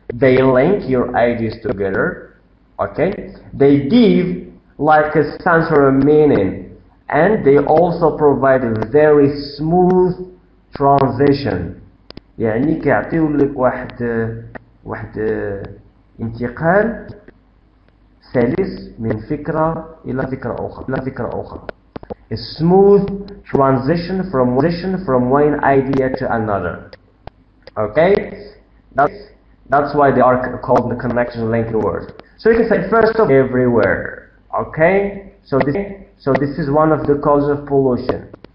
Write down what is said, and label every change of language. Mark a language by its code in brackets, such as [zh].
[en] They link your ideas together. Okay? They give like a sense or a meaning, and they also provide a very smooth transition. [ar] يعني كيعطيو لك واحد انتقال سلس من فكرة إلى فكرة أخرى. [en] A smooth transition from one idea to another. Okay, that's why they are called the connection linking words. So you can say first of everywhere. Okay, so this is one of the causes of pollution.